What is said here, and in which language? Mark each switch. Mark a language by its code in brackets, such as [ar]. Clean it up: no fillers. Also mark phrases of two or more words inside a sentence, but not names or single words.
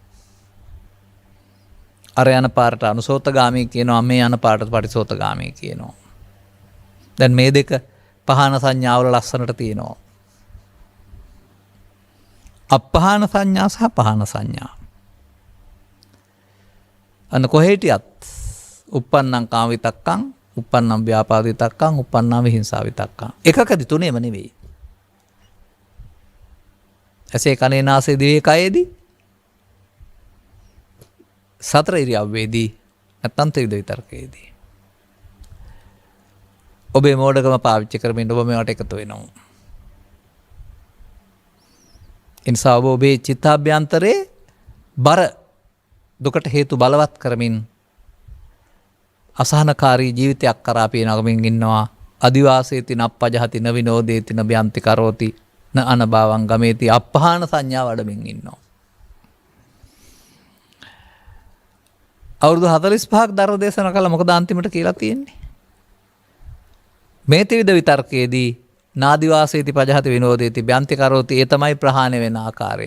[si] අර යන පාරට අනුසෝතගාමී කියනවා, මේ යන පාරට පටිසෝතගාමී කියනවා. දැන් මේ දෙක පහන සංඥාවල ලස්සනට තියෙනවා. අපහාන සංඥා සහ පහන සංඥා. අන්න කොහෙටියත් [pi] uppannam කාම විතක්කං, uppannam ව්‍යාපාද විතක්කං, uppannam විහිංසා විතක්කං. [si] එකකදී තුනේම නෙවෙයි. ඇසේ කනේ නාසයේ දිවේ කයේදී සතර ඉරියව්වේදී නැත්නම් ත්‍රිවිධ විතර්කයේදී. ඔබේ මෝඩකම පාවිච්චි කරමින් ඔබ මේවට එකතු වෙනවා. එනිසා ඔබේ චිත්තාභ්‍යන්තරේ බර දුකට හේතු බලවත් කරමින් අසහනකාරී ජීවිතයක් කරා අපි නගමින් ඉන්නවා. [pi] අදිවාසේති නප්පජහති න විනෝදේති න බ්‍යන්ති කරෝති න අනභවං ගමේති [si] අපහාන සංඥා වඩමින් ඉන්නවා. අවුරුදු 45ක් ධර්ම දේශනා කළා. මොකද අන්තිමට කියලා තියෙන්නේ? මේ ත්‍රිවිධ විතර්කයේදී [pi] නාදිවාසේති පජහති විනෝදේති බ්‍යන්ති කරෝති [si] ඒ තමයි ප්‍රහාණය වෙන ආකාරය.